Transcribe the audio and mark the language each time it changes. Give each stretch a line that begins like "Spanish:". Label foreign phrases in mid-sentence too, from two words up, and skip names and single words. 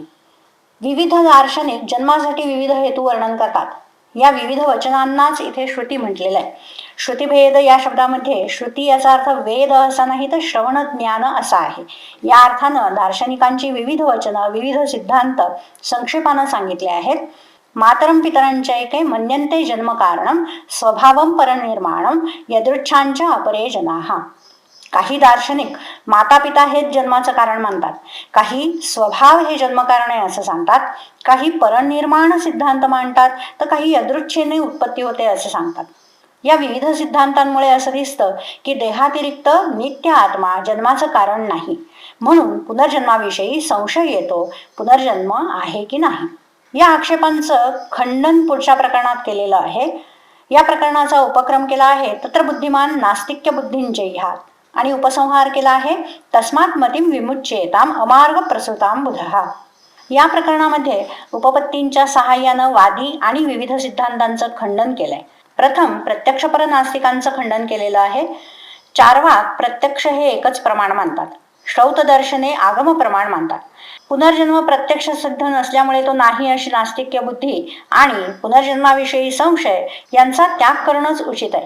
Marathi: विविध दार्शनिक जन्मासाठी विविध हेतू वर्णन करतात. या विविध वचनांनाच इथे श्रुती म्हटलेलं आहे. श्रुतिभेद या शब्दामध्ये श्रुती याचा अर्थ वेद असा नाही तर श्रवण ज्ञान असा आहे. या अर्थानं दार्शनिकांची विविध वचनं, विविध सिद्धांत संक्षेपानं सांगितले आहेत.
Sanskrit: मातरं पितरंचैके मन्यन्ते जन्मकारणं स्वभावं परनिर्माणं यदृच्छांच अपरे जनाः.
Marathi: काही दार्शनिक माता पिता हेच जन्माचं कारण मानतात. काही स्वभाव हे जन्मकारण आहे असं सांगतात. काही परनिर्माण सिद्धांत मांडतात तर काही यदृच्छेने उत्पत्ती होते असे सांगतात. या विविध सिद्धांतांमुळे असं दिसतं की देहातिरिक्त नित्य आत्मा जन्माचं कारण नाही. म्हणून पुनर्जन्माविषयी संशय येतो, पुनर्जन्म आहे की नाही. या आक्षेपांचं खंडन पुढच्या प्रकरणात केलेलं आहे. या प्रकरणाचा उपक्रम केला आहे
Sanskrit: तत्र बुद्धिमान नास्तिक्य बुद्धींचे ह्यात
Marathi: आणि उपसंहार केला आहे
Sanskrit: तस्मात् मतिम विमुच्येताम अमार्ग प्रसूताम बुधः.
Marathi: या प्रकरणामध्ये उपपत्तींच्या सहाय्यानं वादी आणि विविध सिद्धांतांचं खंडन केलंय. प्रथम प्रत्यक्षपर नास्तिकांचं खंडन केलेलं आहे. चार्वाक प्रत्यक्ष हे एकच प्रमाण मानतात. श्रौत दर्शने आगम प्रमाण मानतात. पुनर्जन्म प्रत्यक्ष सिद्ध नसल्यामुळे तो नाही अशी नास्तिक्य बुद्धी आणि पुनर्जन्माविषयी संशय यांचा त्याग करणंच उचित आहे.